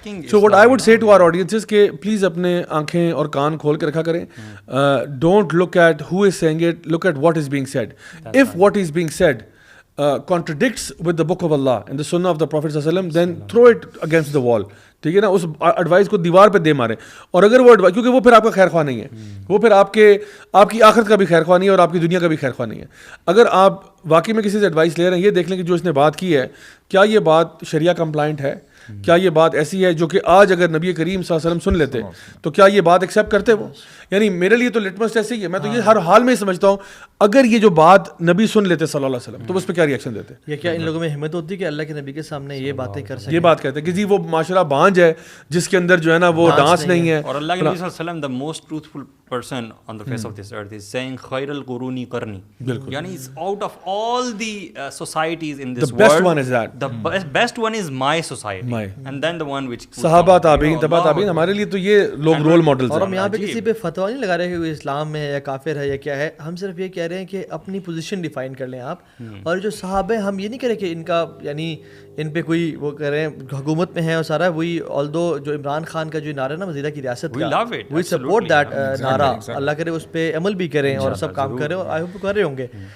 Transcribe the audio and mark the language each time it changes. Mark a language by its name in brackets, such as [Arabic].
[English] so what I would say to our audiences [Urdu] کہ please اپنے آنکھیں اور کان کھول کے رکھا کریں. [English] Don't look at who is saying it, look at what is being said. If what is being said contradicts with the book of Allah and the sunnah of the Prophet sallallahu alaihi wasallam, then throw it against the wall. [Urdu] ٹھیک ہے نا، اس advice کو دیوار پہ دے مارے. اور اگر وہ ایڈوائس، کیونکہ وہ پھر آپ کا خیر خواہ نہیں ہے، وہ پھر آپ کی آخرت کا بھی خیر خواہ نہیں ہے اور آپ کی دنیا کا بھی خیر خواہ نہیں ہے. اگر آپ واقعی میں کسی سے ایڈوائس لے رہے ہیں، یہ دیکھ لیں کہ جو اس نے بات کی ہے کیا یہ بات شریعہ کمپلائنٹ ہے، کیا یہ بات ایسی ہے جو کہ آج اگر نبی کریم صلی اللہ علیہ وسلم سن لیتے تو کیا یہ بات ایکسیپٹ کرتے وہ؟ یعنی میرے لیے تو لٹمس ٹیسٹ ہی ہے. میں تو یہ ہر حال میں سمجھتا ہوں اگر یہ جو بات نبی سن لیتے صلی اللہ علیہ وسلم تو اس پہ کیا ریئیکشن دیتے؟ یہ کیا ان لوگوں میں ہمت ہوتی کہ اللہ کے نبی کے سامنے یہ باتیں کر سکیں؟ یہ بات کہتے ہیں کہ جی وہ معاشرہ بانج ہے جس کے اندر جو ہے نا وہ ڈانس نہیں ہے. اور اللہ کے نبی [English] صلی اللہ علیہ وسلم the most truthful person on the face of this earth is saying [Arabic] خیر القرون قرنی. [English] یعنی out of all the societies in this world, the best one is that, the best one is my society, and then the one which [Urdu] صحابہ تابعین تبع تابعین. ہمارے لیے تو یہ لوگ رول ماڈلز ہیں. اور ہم یہاں پہ کسی پہ فتویٰ نہیں لگا رہے کہ وہ اسلام ہے یا کافر ہے یا کیا ہے، ہم صرف یہ کہہ رہے ہیں کہ اپنی پوزیشن ڈیفائن کر لیں آپ. اور جو صحابہ ہیں ہم یہ نہیں کہہ رہے کہ ان کا یعنی ان پہ کوئی وہ کہہ رہے ہیں حکومت میں ہے اور سارا وہی، آلدو جو عمران خان کا جو نعرہ ہے نا مزیدہ کی ریاست کا، [English] we support that [Urdu] نعرہ، اللہ کرے اس پہ عمل بھی کریں اور سب کام کریں، اور [English] I hope [Urdu] کر رہے ہوں گے.